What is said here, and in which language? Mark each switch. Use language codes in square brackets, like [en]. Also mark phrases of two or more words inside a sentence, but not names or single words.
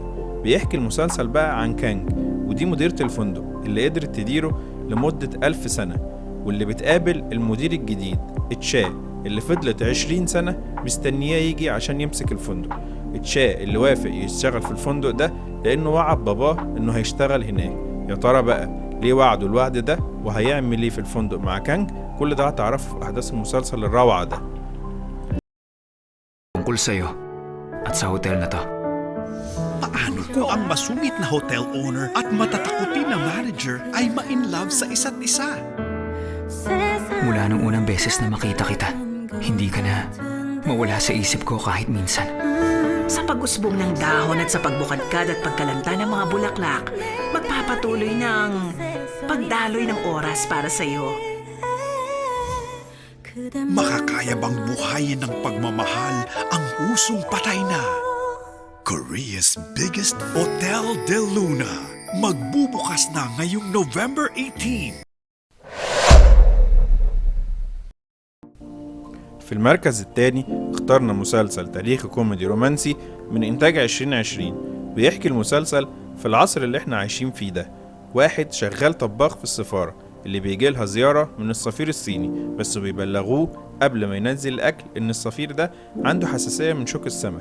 [ar] بيحكي المسلسل بقى عن كانج، ودي مديرة الفندق اللي قدرت تديره لمدة 1000 سنة، واللي بتقابل المدير الجديد تشا اللي فضلت 20 سنة مستنياه يجي عشان يمسك الفندق. تشا اللي وافق يشتغل في الفندق ده لأنه وعد باباه إنه هيشتغل هناك. يا ترى بقى ليه وعده الوعد ده وهيعمل ايه في الفندق مع كانج؟ كل ده هتعرفه في أحداث المسلسل الروعة ده. [tl] Tungkol sa'yo at sa hotel na to. Paano kung ang masungit na hotel owner at matatakutin na manager ay ma-inlove sa isa't isa? Mula nung unang beses na makita kita, hindi ka na mawala sa isip ko kahit minsan. Sa pag-usbong ng dahon at sa pagbukadkad at pagkalanta ng mga bulaklak, magpapatuloy ng pagdaloy ng oras para sa'yo. Makakaya bang buhayin ng pagmamahal ang pusong patay na? [en] Korea's biggest Hotel Del Luna. [tl] Magbubukas na ngayong November 18. [ar] في المركز الثاني اخترنا مسلسل تاريخي كوميدي رومانسي من إنتاج 2020. بيحكي المسلسل في العصر اللي احنا عايشين فيه ده. واحد شغال طباخ في السفارة اللي بيجيلها زيارة من السفير الصيني، بس بيبلغوه قبل ما ينزل الأكل إن السفير ده عنده حساسية من شوك السمك.